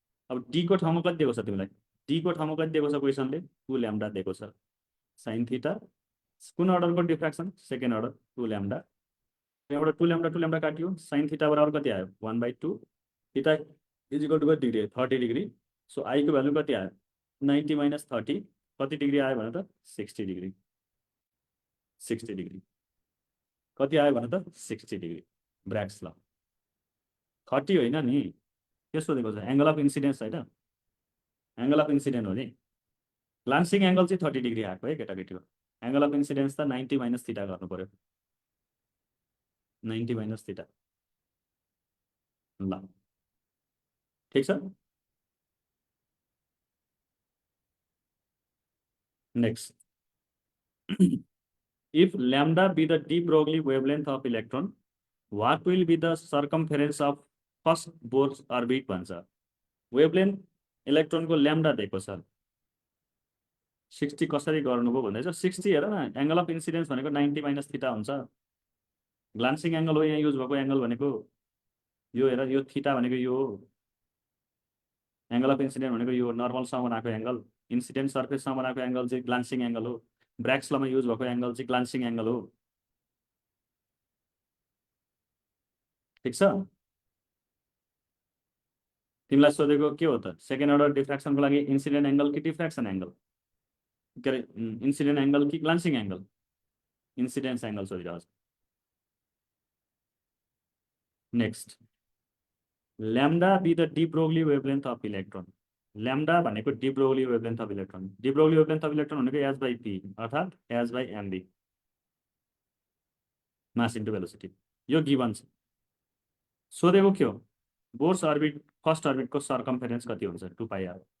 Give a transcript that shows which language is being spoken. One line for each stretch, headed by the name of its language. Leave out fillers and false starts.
Nepali: अब डी को ठाउँमा कति दिएको छ तिमीलाई? डी को ठाउँमा कति दिएको छ क्वेसनले? 2 लैम्डा दिएको छ। साइन थीटा कुन अर्डरको डिफ्र्याक्सन? Second order 2 lambda. यहाँबाट 2 लैम्डा काटियो, साइन थीटा बराबर कति आयो? 1/2।
English: theta is equal to
Nepali: कति डिग्री? 30 डिग्री। सो आई को भ्यालु कति आयो? 90 - 30 कति डिग्री आयो भने त? 60 डिग्री। 60 डिग्री कति आयो भने त? 60 डिग्री। ब्र्याग्स ल 30 होइन नि, के सोधेको छ? एंगल अफ इन्सिडेन्स होइन, एंगल अफ इन्सिडेन्ट हो नि। ग्लान्सिङ एंगल चाहिँ 30 डिग्री आएको है केटाकेटीको। एंगल अफ इन्सिडेन्स त 90 - थीटा गर्नु पर्यो, 90 - थीटा। ल ठीक छ।
English: Next, if lambda be the de Broglie wavelength of electron, what will be the circumference of first Bohr's orbit भन्छ।
Nepali: वेभलेन्थ इलेक्ट्रोनको ल्याम्डा दिएको छ, 60 कसरी गर्नुभयो भन्दैछ। 60 हेर न, एंगल अफ इन्सिडेन्स भनेको 90 - थीटा हुन्छ। ग्लान्सिङ एंगल हो यहाँ युज भएको एंगल भनेको, यो हेर, यो थीटा भनेको यो हो। एंगल अफ इन्सिडेन्ट भनेको यो नर्मलसँग बनाएको एंगल, इन्सिडेन्ट सर्फेससँग बनाएको एंगल चाहिँ ग्लान्सिङ एंगल हो। ब्र्याग्स लमा युज भएको एंगल चाहिँ ग्लान्सिङ एंगल हो। ठिक छ। तिमीलाई सोधेको के हो त, सेकेन्ड अर्डर डिफ्र्याक्सनको लागि इन्सिडेन्ट एङ्गल कि डिफ्र्याक्सन एङ्गल, के अरे इन्सिडेन्ट एङ्गल कि ग्लान्सिङ एङ्गल, इन्सिडेन्स एङ्गल सोधिरहेको छ।
English: Next, lambda be the de Broglie wavelength of electron.
Nepali: Lambda भनेको de Broglie wavelength of electron. De Broglie wavelength of electron भनेको H by P अर्थात् H by MB, mass into velocity. यो given छ। सोधेको के हो, बोर्स अर्बिट फर्स्ट अर्बिटको सर्कम्फेरेन्स कति हुन्छ, 2πr।